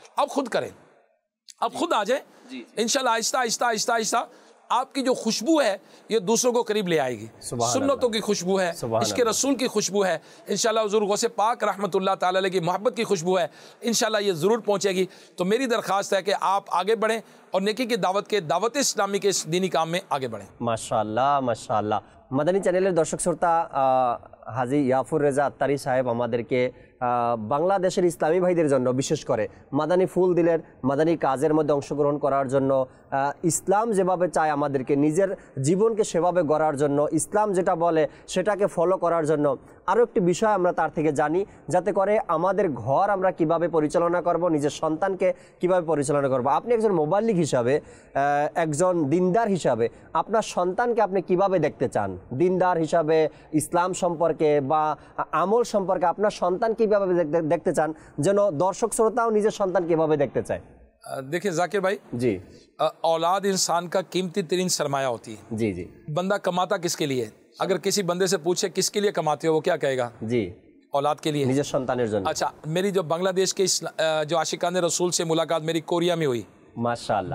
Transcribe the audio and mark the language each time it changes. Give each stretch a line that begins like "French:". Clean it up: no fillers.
Hindi: अब खुद करें, अब खुद आ जाए इंशाल्लाह. आहिस्ता आहिस्ता आहिस्ता आहिस्ता आपकी जो खुशबू है ये दूसरों को करीब ले आएगी. सुन्नतों की खुशबू है, इसके रसूल की खुशबू है, इंशाल्लाह हुज़ूर गौसे पाक रहमतुल्लाह ताला अलैह की मोहब्बत की खुशबू है, इंशाल्लाह ये ज़रूर पहुँचेगी. तो मेरी दरख्वास्त है कि आप आगे बढ़ें और नेकी की दावत के, दावत इस्लामी के इस दीनी काम में आगे बढ़ें.
Bangla: মাশাআল্লাহ মাশাআল্লাহ. মাদানী চ্যানেলের দর্শক শ্রোতা, হাজী ইয়াফুর রেজা আত্তারি সাহেব আমাদেরকে বাংলাদেশের ইসলামী ভাইদের জন্য বিশেষ করে মাদানী ফুল দিলেন, মাদানী কাজের মধ্যে অংশগ্রহণ করার জন্য, ইসলাম যেভাবে চায় আমাদেরকে নিজের জীবনকে সেভাবে গড়ার জন্য, ইসলাম যেটা বলে সেটাকে ফলো করার জন্য. আরও একটি বিষয় আমরা তার থেকে জানি, যাতে করে আমাদের ঘর আমরা কিভাবে পরিচালনা করব, নিজের সন্তানকে কিভাবে পরিচালনা করব. আপনি একজন মোবাল্লিগ হিসাবে, একজন দিনদার হিসাবে আপনার সন্তানকে আপনি কিভাবে দেখতে চান, দিনদার হিসাবে ইসলাম সম্পর্কে বা আমল সম্পর্কে আপনার সন্তান কিভাবে দেখতে চান, যেন দর্শক শ্রোতাও নিজের সন্তান কিভাবে দেখতে চায়.
Hindi: देखिए जाकिर भाई जी, औलाद इंसान का कीमती तरीन सरमाया होती है. जी जी, बंदा कमाता किसके लिए? अगर किसी बंदे से पूछे किसके लिए कमाते हो, वो क्या कहेगा? जी, औलाद के लिए,
Bangla: নিজের সন্তানের জন্য.
Hindi: अच्छा, मेरी जो बांग्लादेश के जो आशिकाने रसूल से मुलाकात मेरी कोरिया में हुई, माशाअल्लाह.